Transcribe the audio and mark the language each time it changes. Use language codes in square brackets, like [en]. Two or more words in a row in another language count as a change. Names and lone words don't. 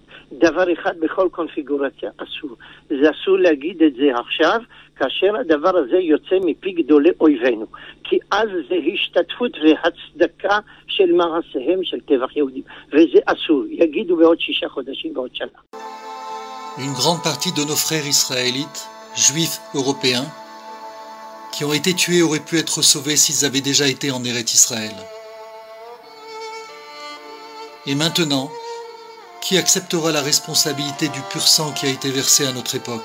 [he] דבר אחד בכל קונפיגורציה אסור. זה אסור להגיד את זה עכשיו, כאשר הדבר הזה יוצא מפי גדולי אויבינו. כי אז זה השתתפות והצדקה של מעשיהם של טבח יהודים. וזה אסור. יגידו בעוד 6 חודשים, בעוד שנה. [fr] Une grande partie de nos frères israélites, juifs européens, qui ont été tués auraient pu être sauvés s'ils avaient déjà été en Eretz Israël. Et maintenant, qui acceptera la responsabilité du pur sang qui a été versé à notre époque?